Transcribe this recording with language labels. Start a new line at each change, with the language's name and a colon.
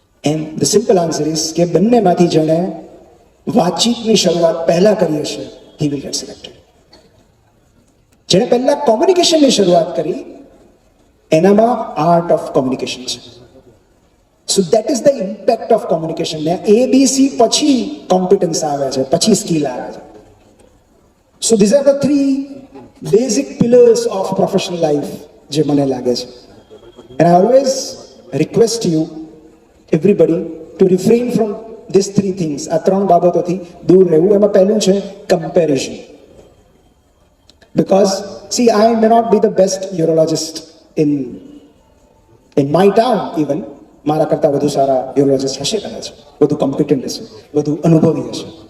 English: And the simple answer is
Gujarati: કે બંનેમાંથી જેણે વાતચીતની શરૂઆત પહેલા કરી હશે,
English: he will get selected.
Gujarati: જેણે પહેલા કોમ્યુનિકેશનની શરૂઆત કરી એનામાં આર્ટ ઓફ કોમ્યુનિકેશન છે.
English: So that is the impact of communication.
Gujarati: ને ABC પછી કોમ્પિટન્સ આવે છે, પછી સ્કિલ આવે છે.
English: so these are the 3 basic pillars of professional life
Gujarati: જે મને લાગે છે.
English: And I always request you, everybody, to refrain from these 3 things.
Gujarati: આ 3 બાબતોથી દૂર રહેવું. એમાં પહેલું છે comparison.
English: Because, see, I may not be the best urologist in my town even.
Gujarati: મારા કરતાં વધુ સારા યુરોલોજિસ્ટ હશે કદાચ, વધુ કોમ્પિટન્ટ હશે, વધુ અનુભવી હશે.